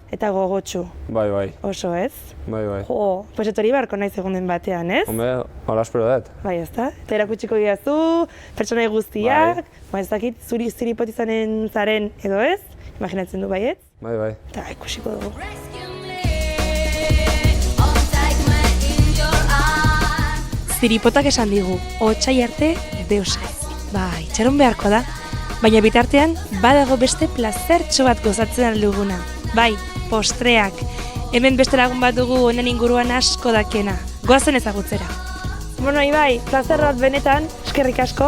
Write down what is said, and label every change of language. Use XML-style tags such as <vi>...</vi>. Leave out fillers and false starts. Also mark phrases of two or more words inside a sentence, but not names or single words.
<eu>Eta gogotsu, Bai. oso ez? Bai. Jo, pues etori beharko naiz egunen batean, ez? Hombre, hola espero dut. Bai, ezta? Eta erakutsiko didazu, pertsonai guztiak, ez dakit, ziripot izanen zaren edo ez, imaginatzen du baietz, Bai. eta ikusiko dugu.</eu> <en>Rescue me, oh take me in your arms.</en> <eu>Ziripotak esan digu, otsai arte deus ez. Bai, itxaron beharko da. Baina bitartean, badago beste plazertxo bat gozatzen alduguna. Bai, postreak. Hemen beste lagun bat dugu honen inguruan asko dakena. Goazen ezagutzera. Bueno, Ibai, plazer bat benetan, eskerrik asko,</eu>